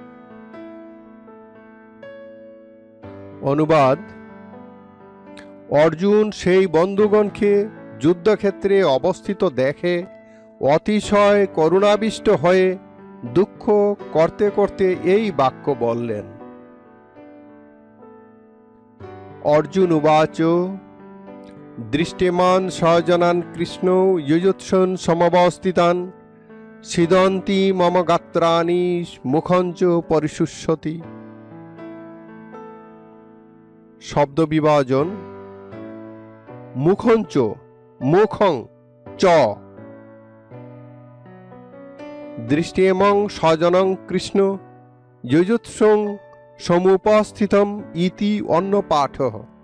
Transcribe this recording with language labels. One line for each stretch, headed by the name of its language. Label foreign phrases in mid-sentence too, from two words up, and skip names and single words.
Bangla: অনুবাদ: অর্জুন সেই বন্ধুগণকে যুদ্ধক্ষেত্রে অবস্থিত দেখে অতিশয় করুণাবিষ্ট হয়ে দুঃখ করতে করতে এই বাক্য বললেন।
Sanskrit: অর্জুন উবাচ: দৃষ্টিমান সজনান কৃষ্ণ যুযুৎসুন সমবস্থিতান সিদন্তি মম গাত্রাণি মুখঞ্চ পরিশুষ্যতি। শব্দ বিভাজন: মুখঞ্চ মুখং চ, দৃষ্টিমং স্বজনং কৃষ্ণ যুযুৎসুং সমুপস্থিতম ইতি অন্য পাঠঃ।